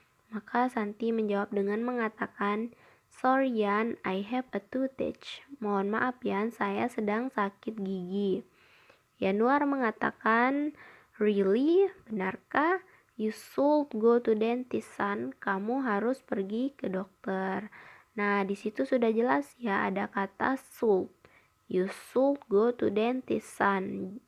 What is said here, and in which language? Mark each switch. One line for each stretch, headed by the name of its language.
Indonesian: Maka Santi menjawab dengan mengatakan,
English: Sorry Yan, I have a toothache.
Indonesian: Mohon maaf Yan, saya sedang sakit gigi. Yanuar mengatakan,
English: Really?
Indonesian: Benarkah?
English: You should go to dentist, son.
Indonesian: Kamu harus pergi ke dokter. Nah, di situ sudah jelas ya, ada kata should.
English: You should go to dentist, son.